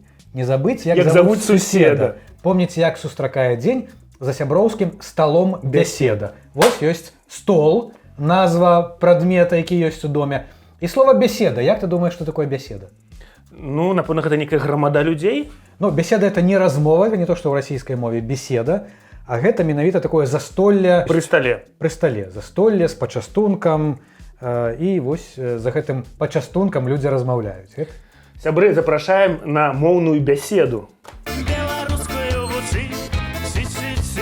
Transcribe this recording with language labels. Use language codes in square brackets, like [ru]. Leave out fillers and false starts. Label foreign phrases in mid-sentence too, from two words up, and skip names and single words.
[be] Не забыць, як завуць суседа. Помніць, як сустракае дзень за сяброўскім сталом бяседа. Вось ёсць стол, назва прадмета, які ёсць у доме. І слова бяседа. Як ты думаеш, што такое бяседа? Ну, напэўна, гэта некая грамада людзей. Ну, [ru] беседа — это не размова, это не то, что в российской мове беседа, [be] а гэта менавіта такое застолле Пры стале. Пры стале. Застолле з пачастункам, і вось за гэтым пачастункам людзі размаўляюць. Сябры, запрашаем на моўную бяседу. Беларускую вучы, ці-ці-ці.